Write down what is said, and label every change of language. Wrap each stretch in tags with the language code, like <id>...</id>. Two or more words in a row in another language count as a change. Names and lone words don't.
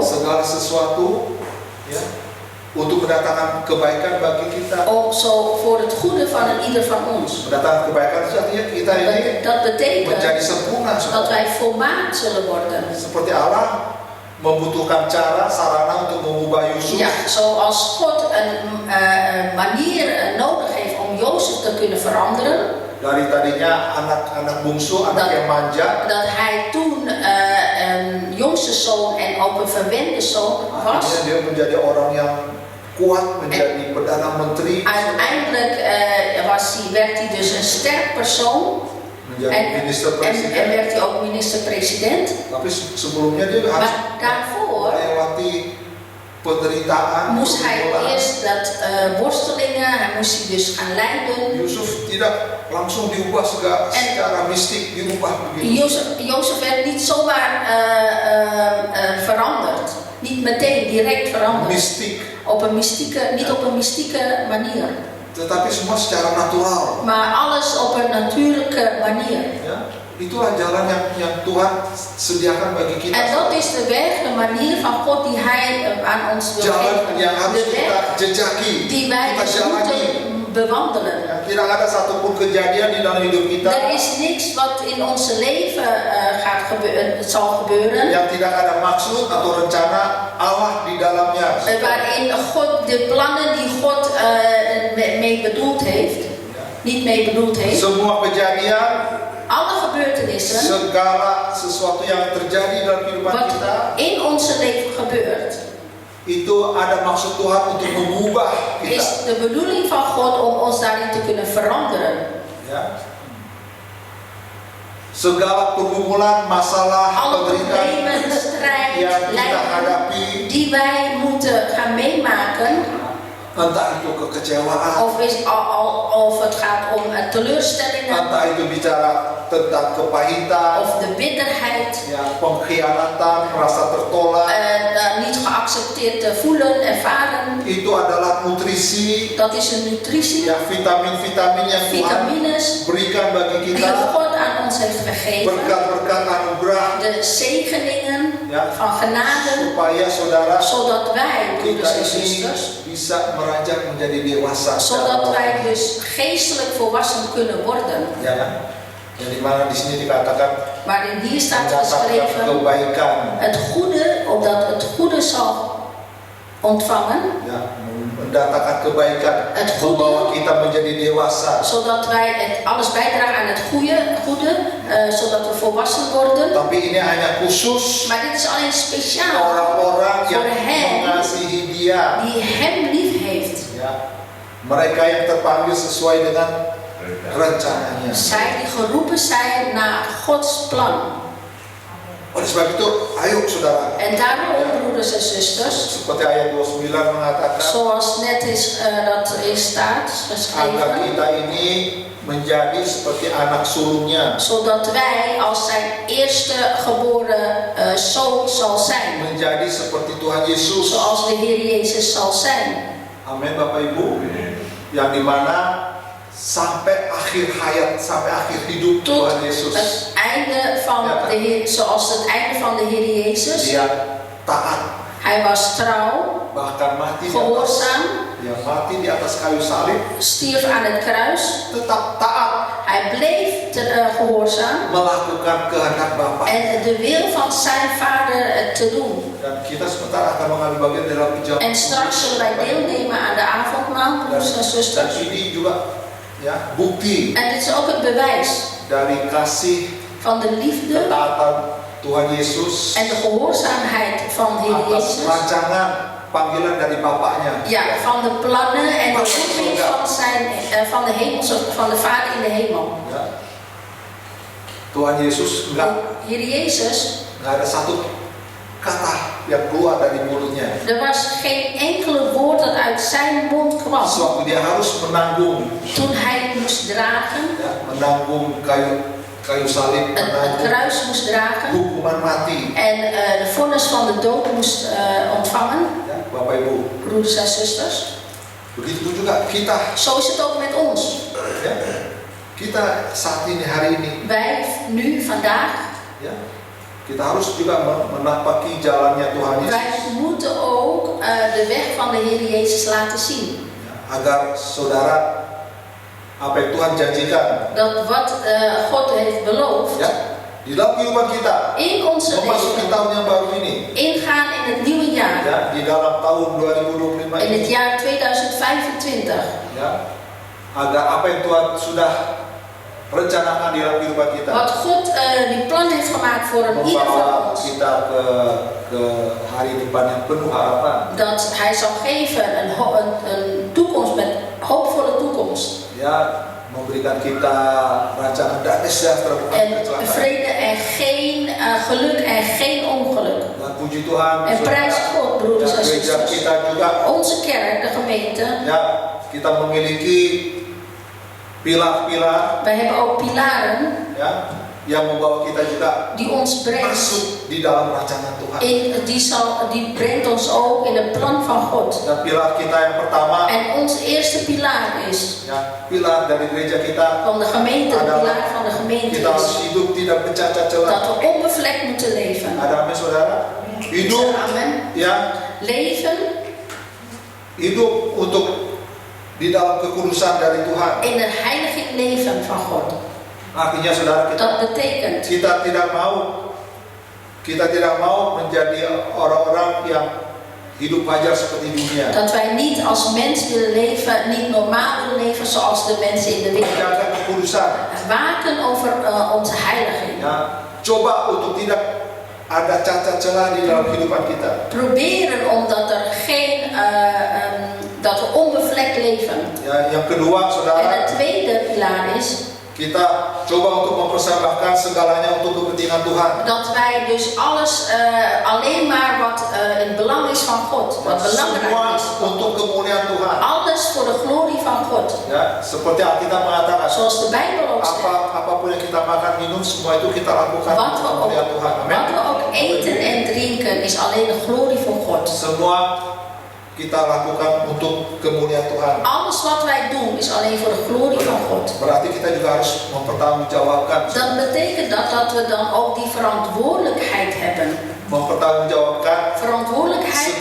<id>segala sesuatu ya untuk mendatangkan kebaikan bagi kita.</id> <nl>ook zo voor het goede van ieder van ons.</nl> <id>Mendatangkan kebaikan itu artinya kita ini</id> <nl>Dat</nl> <id>menjadi</id> <nl>betekent</nl> <id>sempurna.</id> <nl>dat wij volmaakt zullen worden.</nl> <id>Seperti Allah membutuhkan cara, sarana untuk mengubah Yusuf.</id> <nl>Ja, zoals God een manier nodig heeft om Jozef te kunnen veranderen.</nl> <id>Dari tadinya anak bungsu, anak yang manja,</id> <nl>Dat hij toen een jongste zoon en ook een verwende zoon was.</nl> <id>akhirnya dia menjadi orang yang kuat, menjadi perdana menteri,</id> <nl>Uiteindelijk werd hij dus een sterk persoon menjadi minister en</nl> <id>presiden.</id> <nl>werd hij ook minister-president.</nl> <id>Tapi sebelumnya dia harus</id> <nl>Maar daarvoor</nl> <id>melewati penderitaan.</id> <nl>moest hij</nl> <id>pergumulan.</id> <nl>eerst dat worstelingen, hij moest die dus gaan leiden.</nl> <id>Yusuf tidak langsung diubah secara mistik, diubah begitu.</id> <nl>Jozef werd niet zomaar veranderd. Niet meteen direct veranderd.</nl> <id>Mistik.</id> <nl>Niet op een mystieke manier.</nl> <id>tetapi semua secara natural.</id> <nl>Maar alles op een natuurlijke manier.</nl> <id>Ya, itulah jalan yang Tuhan sediakan bagi kita.</id> <nl>En dat is de weg, de manier van God die Hij aan ons wil</nl> <id>Jalan yang</id> <nl>geven.</nl> <id>harus</id> <nl>De</nl> <id>kita</id> <nl>weg</nl> <id>jejaki,</id> <nl>die wij</nl> <id>kita</id> <nl>dus</nl> <id>jalani.</id> <nl>moeten bewandelen.</nl> <id>Ya, tidak ada satupun kejadian di dalam hidup kita</id> <nl>Er is niks wat in onze leven zal gebeuren.</nl> <id>yang tidak ada maksud atau rencana Allah di dalamnya.</id> <nl>Waarin God de plannen die God mee bedoeld heeft, niet mee bedoeld heeft.</nl> <id>Semua kejadian,</id> <nl>Alle gebeurtenissen</nl> <id>segala sesuatu yang terjadi dalam kehidupan</id> <nl>wat</nl> <id>kita,</id> <nl>in onze leven gebeurt,</nl> <id>itu ada maksud Tuhan untuk mengubah kita.</id> <nl>is de bedoeling van God om ons daarin te kunnen veranderen.</nl> <id>Ya. Segala pergumulan, masalah,</id> <nl>Alle</nl> <id>penderitaan</id> <nl>problemen, strijd,</nl> <id>yang kita</id> <nl>lijden</nl> <id>hadapi,</id> <nl>die wij moeten gaan meemaken,</nl> <id>entah itu kekecewaan,</id> <nl>of het gaat om teleurstellingen,</nl> <id>entah itu bicara tentang kepahitan,</id> <nl>of de bitterheid,</nl> <id>ya, pengkhianatan, merasa tertolak,</id> <nl>niet geaccepteerd te voelen, ervaren.</nl> <id>itu adalah nutrisi,</id> <nl>Dat is een nutritie,</nl> <id>ya, vitamin-vitamin yang Tuhan</id> <nl>vitamines</nl> <id>berikan bagi</id> <nl>die</nl> <id>kita,</id> <nl>God aan ons heeft gegeven.</nl> <id>berkat-berkat anugerah,</id> <nl>De zegeningen</nl> <id>ya,</id> <nl>van genade,</nl> <id>supaya saudara</id> <nl>zodat wij,</nl> <id>kita</id> <nl>broeders en</nl> <id>ini</id> <nl>zusters,</nl> <id>bisa meranjak menjadi dewasa.</id> <nl>zodat wij dus geestelijk volwassen kunnen worden.</nl> <id>Ya kan? Yang dimana di sini dikatakan</id> <nl>Waarin hier staat</nl> <id>mendatangkan</id> <nl>geschreven,</nl> <id>kebaikan,</id> <nl>het goede, opdat het goede zal ontvangen,</nl> <id>ya, mendatangkan kebaikan,</id> <nl>Het</nl> <id>membawa</id> <nl>goede.</nl> <id>kita menjadi dewasa.</id> <nl>zodat wij alles bijdragen aan het goede, zodat we volwassen worden.</nl> <id>Tapi ini hanya khusus</id> <nl>Maar dit is alleen speciaal</nl> <id>orang-orang yang</id> <nl>voor hen</nl> <id>mengasihi Dia.</id> <nl>die Hem lief heeft.</nl> <id>Ya, mereka yang terpanggil sesuai dengan rencananya.</id> <nl>Zij die geroepen zijn naar Gods plan.</nl> <id>Oleh sebab itu, ayo saudara.</id> <nl>En daarom, broeders en zusters,</nl> <id>Seperti ayat 29 mengatakan,</id> <nl>zoals net staat</nl> <id>agar</id> <nl>geschreven,</nl> <id>kita ini menjadi seperti anak sulungnya,</id> <nl>zodat wij als zijn eerste geboren zoon zal zijn,</nl> <id>menjadi seperti Tuhan Yesus.</id> <nl>zoals de Heer Jezus zal zijn.</nl> <id>Amin, Bapak Ibu. Yang dimana sampai akhir hayat, sampai akhir hidup</id> <nl>Tot</nl> <id>Tuhan Yesus,</id> <nl>het einde van de Heer, zoals het einde van de Heer Jezus.</nl> <id>Dia taat,</id> <nl>Hij was trouw,</nl> <id>bahkan mati di atas,</id> <nl>gehoorzaam,</nl> <id>ya, mati di atas kayu salib,</id> <nl>stierf aan het kruis.</nl> <id>tetap taat,</id> <nl>Hij bleef gehoorzaam</nl> <id>melakukan kehendak Bapa.</id> <nl>en de wil van zijn vader te doen.</nl> <id>Dan kita sebentar akan mengambil bagian dalam ijab.</id> <nl>En straks zullen wij deelnemen aan de avondmaal, broeders en</nl> <id>Dan</id> <nl>zusters.</nl> <id>ini juga, ya, bukti</id> <nl>En dit is ook het bewijs</nl> <id>dari kasih</id> <nl>van de liefde</nl> <id>ketaatan Tuhan Yesus</id> <nl>en de gehoorzaamheid van de Heer</nl> <id>atas</id> <nl>Jezus.</nl> <id>rancangan panggilan dari Bapaknya.</id> <nl>Ja, van de plannen en de roeping van de hemelse, van de Vader in de hemel.</nl> <id>Ya. Tuhan Yesus</id> <nl>De Heer Jezus,</nl> <id>nggak ada satu kata yang keluar dari mulutnya.</id> <nl>er was geen enkele woord dat uit zijn mond kwam.</nl> <id>Sewaktu dia harus menanggung,</id> <nl>Toen hij moest dragen,</nl> <id>ya, menanggung kayu salib,</id> <nl>het</nl> <id>menanggung</id> <nl>kruis moest dragen</nl> <id>hukuman mati.</id> <nl>en de vonnis van de dood moest ontvangen,</nl> <id>Ya, Bapak Ibu,</id> <nl>broeders en zusters.</nl> <id>begitu juga kita.</id> <nl>Zo is het ook met ons.</nl> <id>Ya, kita saat ini, hari ini,</id> <nl>Wij nu, vandaag,</nl> <id>ya, kita harus juga menapaki jalannya Tuhan Yesus,</id> <nl>wij moeten ook de weg van de Heer Jezus laten zien.</nl> <id>ya, agar saudara apa yang Tuhan janjikan,</id> <nl>Dat wat God heeft beloofd,</nl> <id>ya, di dalam kehidupan kita</id> <nl>in onze</nl> <id>memasuki</id> <nl>leven,</nl> <id>tahun yang baru ini,</id> <nl>ingaan in het nieuwe jaar,</nl> <id>ya, di dalam tahun 2025</id> <nl>in het</nl> <id>ini,</id> <nl>jaar 2025.</nl> <id>ya, agar apa yang Tuhan sudah rencanakan di dalam kehidupan kita,</id> <nl>Wat God die plan heeft gemaakt voor ieder van</nl> <id>membawa</id> <nl>ons.</nl> <id>kita ke hari depan yang penuh harapan,</id> <nl>Dat Hij zal geven een toekomst met hoopvolle toekomst.</nl> <id>ya, memberikan kita rancangan damai sejahtera bukan</id> <nl>En</nl> <id>kecelakaan.</id> <nl>vrede en geen geluk en geen ongeluk.</nl> <id>Dan puji Tuhan,</id> <nl>En prijs God, broeders</nl> <id>ya,</id> <nl>en</nl> <id>gereja</id> <nl>zusters.</nl> <id>kita juga,</id> <nl>Onze kerk, de gemeente,</nl> <id>ya, kita memiliki pilar-pilar,</id> <nl>wij hebben ook pilaren</nl> <id>ya, yang membawa kita juga</id> <nl>die ons brengt.</nl> <id>masuk di dalam rancangan Tuhan.</id> <nl>Die brengt ons ook in het plan van God.</nl> <id>Dan pilar kita yang pertama,</id> <nl>En ons eerste pilaar is</nl> <id>ya, pilar dari gereja kita,</id> <nl>van de gemeente, de pilaar van de gemeente</nl> <id>kita harus</id> <nl>is</nl> <id>hidup tidak bercacat celah.</id> <nl>dat we onbevlekt moeten leven.</nl> <id>Ada amin saudara? Hidup,</id> <nl>Amen.</nl> <id>ya,</id> <nl>Leven</nl> <id>hidup untuk di dalam kekudusan dari Tuhan.</id> <nl>in het heilige leven van God.</nl> <id>Artinya saudara,</id> <nl>Dat betekent</nl> <id>kita tidak mau menjadi orang-orang yang hidup wajar seperti dunia.</id> <nl>dat wij niet als mens willen leven, niet normaal willen leven zoals de mensen in de wereld.</nl> <id>Menjaga kekudusan.</id> <nl>Waken over onze heiliging.</nl> <id>Ya, coba untuk tidak ada cacat celah di dalam kehidupan kita.</id> <nl>Proberen omdat er geen, dat we onbevlekt leven.</nl> <id>Ya, yang kedua,</id> <nl>En</nl> <id>saudara,</id> <nl>het tweede pilaar is</nl> <id>kita coba untuk mempersembahkan segalanya untuk kepentingan Tuhan.</id> <nl>dat wij dus alles alleen maar wat in belang is van God, wat belangrijk</nl> <id>Semua</id> <nl>is.</nl> <id>untuk kemuliaan Tuhan.</id> <nl>Alles voor de glorie van God.</nl> <id>Ya, seperti Alkitab mengatakan,</id> <nl>Zoals de Bijbel ook zegt.</nl> <id>apapun yang kita makan minum semua itu kita lakukan</id> <nl>Wat</nl> <id>untuk</id> <nl>we, ook,</nl> <id>kemuliaan Tuhan. Amin.</id> <nl>wat we ook eten en drinken is alleen de glorie van God.</nl> <id>Semua kita lakukan untuk kemuliaan Tuhan.</id> <nl>Alles wat wij doen is alleen voor de glorie van God.</nl> <id>Berarti kita juga harus mempertanggungjawabkan,</id> <nl>Dat betekent dat we dan ook die verantwoordelijkheid hebben.</nl> <id>mempertanggungjawabkan</id> <nl>Verantwoordelijkheid,</nl>